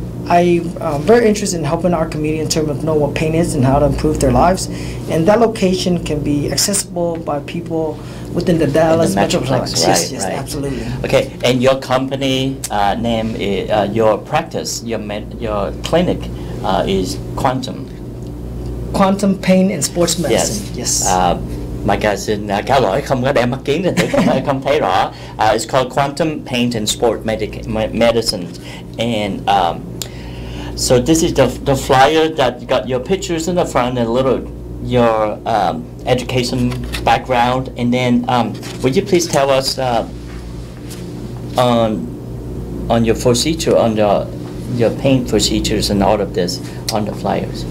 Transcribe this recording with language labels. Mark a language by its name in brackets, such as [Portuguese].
[English] I'm very interested in helping our community in terms of knowing what pain is and how to improve their lives. And that location can be accessible by people within the Dallas Metroplex. Right, Yes, right. absolutely. Okay, and your company name, is, your practice, your clinic is Quantum Pain and Sports Medicine. Yes. [Vietnamese] Mike xin cáo lỗi không có đem mắt kiến nên không thấy rõ. [English] It's called Quantum Pain and Sport Medicine, and so this is the flyer that got your pictures in the front and a little your education background, and then would you please tell us on your procedure, on your pain procedures and all of this on the flyers?